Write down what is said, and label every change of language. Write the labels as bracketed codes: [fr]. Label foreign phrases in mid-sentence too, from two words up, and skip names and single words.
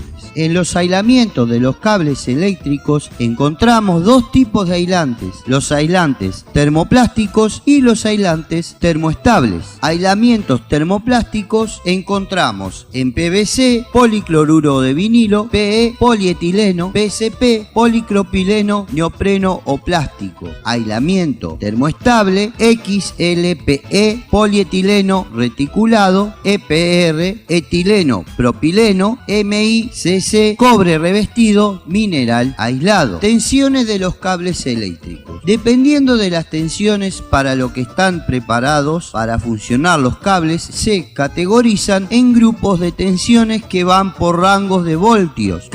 [es] En los aislamientos de los cables eléctricos encontramos dos tipos de aislantes, los aislantes termoplásticos y los aislantes termoestables. Aislamientos termoplásticos encontramos en PVC, policloruro de vinilo, PE, polietileno, PCP, policropileno, neopreno o plástico. Aislamiento termoestable, XLPE, polietileno reticulado, EPR, etileno propileno, MICC, cobre revestido, mineral aislado. Tensiones de los cables eléctricos. Dependiendo de las tensiones para lo que están preparados para funcionar los cables, se categorizan en grupos de tensiones que van por rangos de voltios.